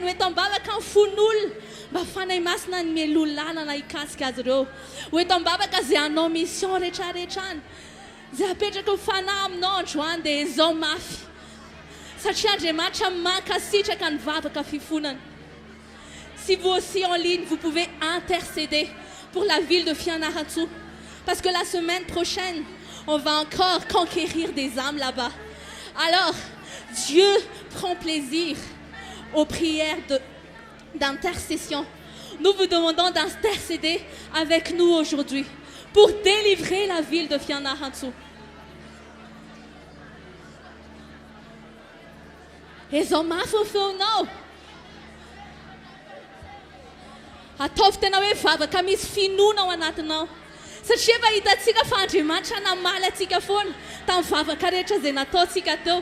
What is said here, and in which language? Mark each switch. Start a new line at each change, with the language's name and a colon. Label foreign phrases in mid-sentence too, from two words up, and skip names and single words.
Malagasy: Ho eto mibavaka ny fon'olona. Mba fanay masina ny melolànana hikasika azy ireo. Ho eto mibavaka izay hanao mission rehetrarehetra any. Izay apetraka mifanahy aminao androany dia izao mafy. Satria Andriamanitra mankasitraka ny vavaka fifonana.
French: Si vous aussi en ligne, vous pouvez intercéder pour la ville de Fianarantsoa. Parce que la semaine prochaine, on va encore conquérir des âmes là-bas. Alors, Dieu prend plaisir aux prières d'intercession. Nous vous demandons d'intercéder avec nous aujourd'hui pour délivrer la ville de Fianarantsoa.
Malagasy: Ezo mafy feonao. Ataovy tena hoe vavaka misy finoana ao anatinao. Satria efa hitantsika fa Andriamanitra namaly antsika foana tamin'ny vavaka rehetra izay nataontsika teo.